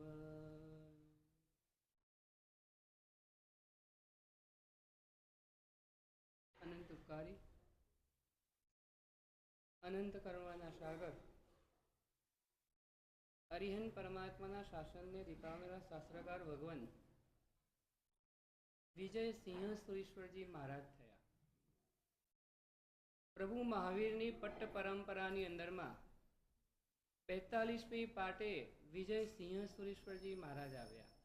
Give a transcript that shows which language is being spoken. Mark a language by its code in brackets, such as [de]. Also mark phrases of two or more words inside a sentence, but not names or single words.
[gu] અનંત ઉપકારી અનંત કરુણાના સાગર હરિહન પરમાત્માના શાસન ને દીપાવેલા શાસ્ત્રકાર ભગવાન વિજય સિંહ સુરેશ્વરજી મહારાજ થયા. પ્રભુ મહાવીરની પટ્ટ પરંપરાની અંદરમાં 45મી પાટે વિજય સિંહ સુરેશ્વરજી મહારાજ આવ્યા.